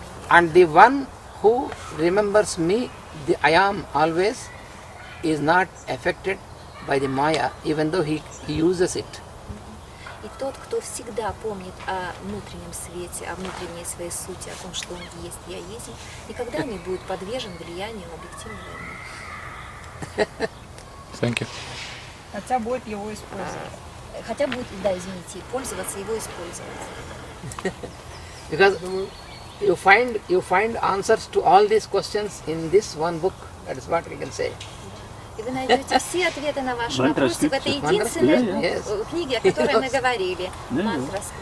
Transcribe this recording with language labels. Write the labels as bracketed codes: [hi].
[en] And the one who remembers me, I am always, is not affected by the Maya, even though he uses it. [ru] И тот, кто всегда помнит о внутреннем свете, о внутренней своей сути, о том, что он есть, я есть, никогда не будет подвержен влиянию объективного мира. [en] Thank you. [ru] Хотя будет его использовать. Хотя будет, да, извините, пользоваться, его использовать. [en] Because you find answers to all these questions in this one book. That is what we can say. [ru] И вы найдете все ответы на ваши вопросы в этой единственной книге, о которой мы говорили. Мантра.